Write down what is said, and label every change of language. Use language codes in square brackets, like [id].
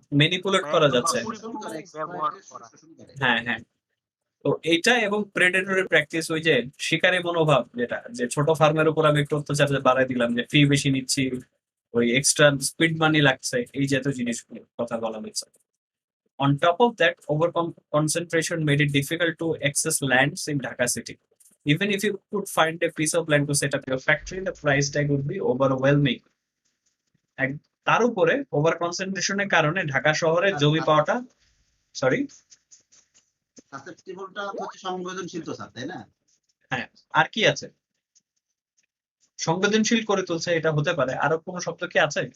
[bn] Manipulate করা যাচ্ছে। ব্যবহার করা। হ্যাঁ হ্যাঁ। তো এইটা এবং [en] predatory practice, [bn] ওই যে শিকারী মনোভাব, যেটা যে ছোট ফার্মের উপর আমি একটু অত্যাচার বাড়াই দিলাম, যে ফি বেশি নিচ্ছি, ওই এক্সট্রা স্পিড মানি লাগছে, এই জাতীয় জিনিসগুলো কথা বলা হয়েছে। [en] On top of that, over concentration made it difficult to access lands in Dhaka city. Even if you could find a piece of land to set up your factory, the price tag would be overwhelming. [bn] তার উপরে over কনসেন্ট্রেশনের কারণে ঢাকা শহরে জমি পাওয়াটা, sorry, সাসেপ্টিবলটা হচ্ছে সংবেদনশীল তো sir, তাই না? হ্যাঁ, আর কি আছে সংবেদনশীল করে তুলছে? এটা হতে পারে। আরো কোনো শব্দ কি আছে?